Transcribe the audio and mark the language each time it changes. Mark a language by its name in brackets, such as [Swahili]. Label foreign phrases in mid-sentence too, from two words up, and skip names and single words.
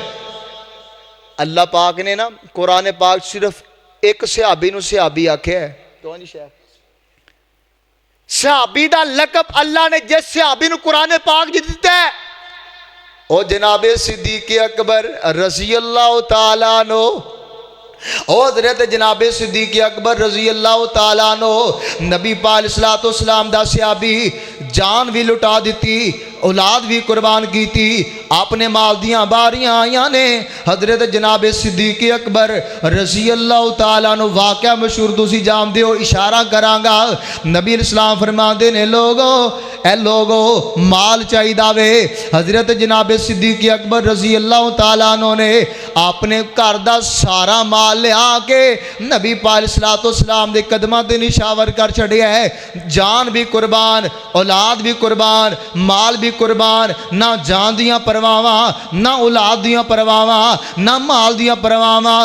[Punjabi] اللہ پاک نے نا قرآن پاک صرف اک صحابی نوں صحابی آکھیا ہے، کون شیخ صحابی دا لقب اللہ نے جس صحابی نوں قرآن پاک چ دتا ہے، او جناب صدیق اکبر [Arabic] رضي الله تعالى عنه. [Punjabi] او حضرت جنابِ صدیق اکبر [Arabic] رضي الله تعالى عنه [Punjabi] نبی پاک [Arabic] صلاة وسلام [Punjabi] دا صحابی، جان بھی لٹا دی، اولاد بھی قربان کی تھی، اپنے مال دیاں باریاں آئیاں نے. حضرت جنابِ صدیق اکبر [Arabic] رضي الله تعالى عنه [Punjabi] واقعہ مشہور تسی جاندے ہو، اشارہ کرانگا. نبی اسلام فرماندے نے لوگو اے لوگو مال چاہیدا وے. حضرت جنابِ صدیق اکبر [Arabic] رضي الله تعالى عنه [Punjabi] نے اپنے گھر دا سارا مال لیا کے نبی پاک [Arabic] صلاة وسلام [Punjabi] دے قدماں تے نچھاور کر چھڈیا ہے، جان بھی قربان، اولاد بھی قربان، مال بھی قربان، نا جان دیاں پرواواں، نا اولاد دیاں پرواواں، نا مال دیاں پرواواں.